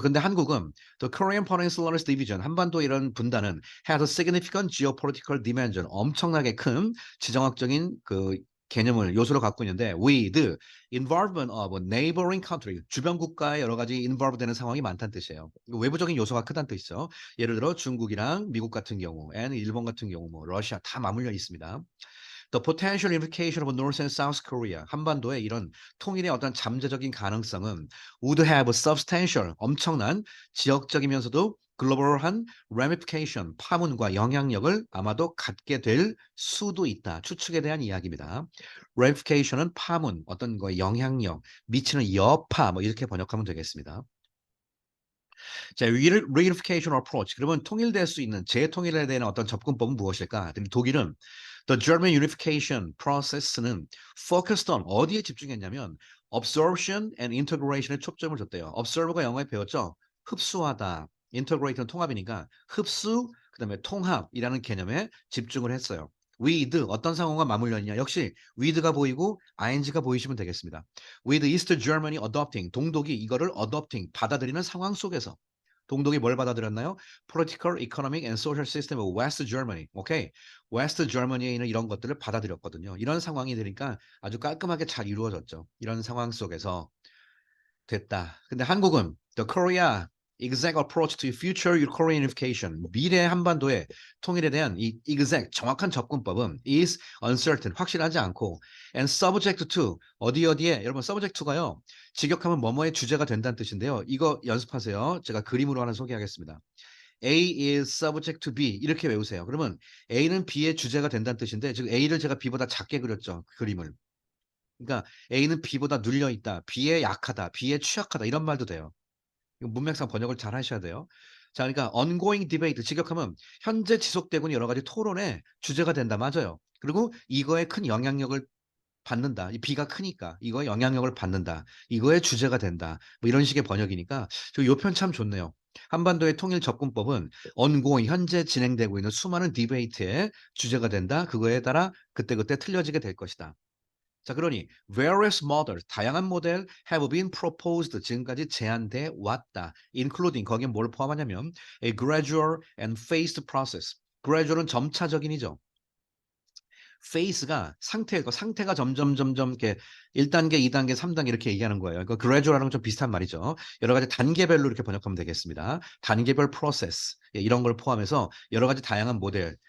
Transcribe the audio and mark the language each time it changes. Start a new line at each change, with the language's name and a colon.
Korean: 근데 한국은
English: the Korean Peninsula Division
Korean: 한반도 이런 분단은
English: has a significant geopolitical dimension
Korean: 엄청나게 큰 지정학적인 그 개념을 요소로 갖고 있는데
English: with involvement of neighboring country
Korean: 주변 국가의 여러 가지 involve 되는 상황이 많다는 뜻이에요. 외부적인 요소가 크다는 뜻이죠. 예를 들어 중국이랑 미국 같은 경우, and 일본 같은 경우, 뭐 러시아 다 맞물려 있습니다.
English: The potential implication of North and South Korea
Korean: 한반도의 이런 통일의 어떤 잠재적인 가능성은
English: would have substantial
Korean: 엄청난 지역적이면서도 글로벌한 ramification, 파문과 영향력을 아마도 갖게 될 수도 있다. 추측에 대한 이야기입니다. ramification은 파문, 어떤 거에 영향력, 미치는 여파, 뭐 이렇게 번역하면 되겠습니다. 자, reunification approach. 그러면 통일될 수 있는 재통일에 대한 어떤 접근법은 무엇일까? 독일은
English: The German unification process는 focused on
Korean: 어디에 집중했냐면
English: absorption and integration에
Korean: 초점을 줬대요. observe가 영어에 배웠죠? 흡수하다. integrate는 통합이니까 흡수, 그다음에 통합이라는 개념에 집중을 했어요. with 어떤 상황과 맞물려 있냐? 역시 with가 보이고 ing가 보이시면 되겠습니다.
English: With East Germany adopting
Korean: 동독이 이거를 adopting 받아들이는 상황 속에서 동독이 뭘 받아들였나요?
English: Political, economic and social system of West Germany.
Korean: 오케이. West Germany에 있는 이런 것들을 받아들였거든요. 이런 상황이 되니까 아주 깔끔하게 잘 이루어졌죠. 이런 상황 속에서 됐다. 근데 한국은
English: the Korea exact approach to future Korean unification
Korean: 미래 한반도의 통일에 대한 이 exact 정확한 접근법은
English: is uncertain
Korean: 확실하지 않고
English: and subject to
Korean: 어디에 여러분 subject to가요 직역하면 뭐뭐의 주제가 된다는 뜻인데요. 이거 연습하세요. 제가 그림으로 하나 소개하겠습니다.
English: A is subject to B
Korean: 이렇게 외우세요. 그러면 A는 B의 주제가 된다는 뜻인데 지금 A를 제가 B보다 작게 그렸죠. 그 그림을. 그러니까 A는 B보다 눌려 있다. B에 약하다. B에 취약하다. 이런 말도 돼요. 이거 문맥상 번역을 잘 하셔야 돼요. 자, 그러니까
English: ongoing debate
Korean: 직역하면 현재 지속되고 있는 여러 가지 토론의 주제가 된다. 맞아요. 그리고 이거에 큰 영향력을 받는다. 이 B가 크니까 이거에 영향력을 받는다. 이거의 주제가 된다. 뭐 이런 식의 번역이니까 저 요 편 참 좋네요. 한반도의 통일 접근법은 ongoing 현재 진행되고 있는 수많은 디베이트의 주제가 된다. 그거에 따라 그때그때 틀려지게 될 것이다. 자, 그러니
English: various models,
Korean: 다양한 모델
English: have been proposed,
Korean: 지금까지 제안돼 왔다.
English: including,
Korean: 거기에 뭘 포함하냐면
English: a gradual and phased process.
Korean: gradual은 점차적인이죠. phase가 상태가 점점 이렇게 1단계, 2단계, 3단계 이렇게 얘기하는 거예요. 그러니까 gradual하고 좀 비슷한 말이죠. 여러 가지 단계별로 이렇게 번역하면 되겠습니다. 단계별 프로세스 이런 걸 포함해서 여러 가지 다양한 모델.